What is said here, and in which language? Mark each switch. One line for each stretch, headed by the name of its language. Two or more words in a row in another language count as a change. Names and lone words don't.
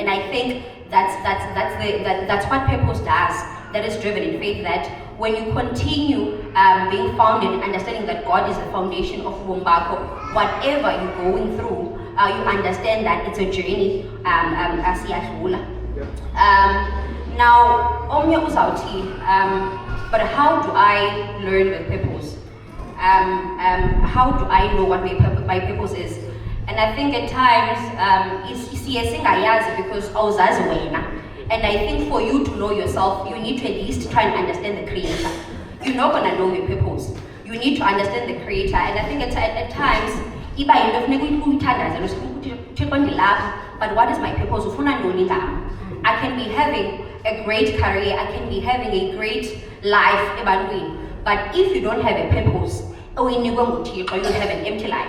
English: And I think that's what purpose does. That is driven in faith, that when you continue being founded and understanding that God is the foundation of Wombako, whatever you're going through, you understand that it's a journey now,
Xhosa: omnye uzawuthi,
English: but how do I learn with purpose? How do I know what my purpose is? And I think at times, because
Xhosa: awuzazi wena.
English: And I think for you to know yourself, you need to at least try and understand the Creator. You're not going to know your purpose. You need to understand the Creator. And I think at times, but what is my purpose? I can be having a great career, I can be having a great life, but if you don't have a purpose, you don't have an empty life.